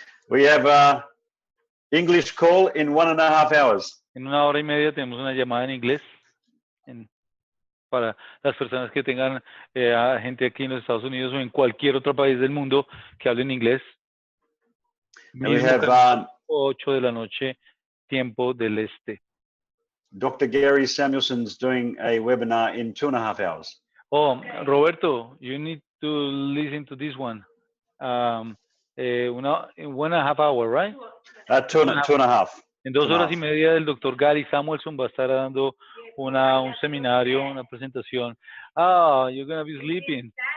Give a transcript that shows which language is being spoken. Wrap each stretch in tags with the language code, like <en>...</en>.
<en>We have English call in 1.5 hours.</en> <es>En 1 hora y media tenemos una llamada en inglés para las personas que tengan a gente aquí en los Estados Unidos o en cualquier otro país del mundo que hablen inglés.</es> <en>And we have</en> <es>8 de la noche, tiempo del este.</es> <en>Dr. Gary Samuelson's doing a webinar in 2.5 hours. Oh, Roberto, you need to listen to this one. In 1.5 hours, right? 2.5.</en> <es>En 2 horas y media el doctor Gary Samuelson va a estar dando un seminario, una presentación.</es> <en>Ah, you're going to be sleeping.</en>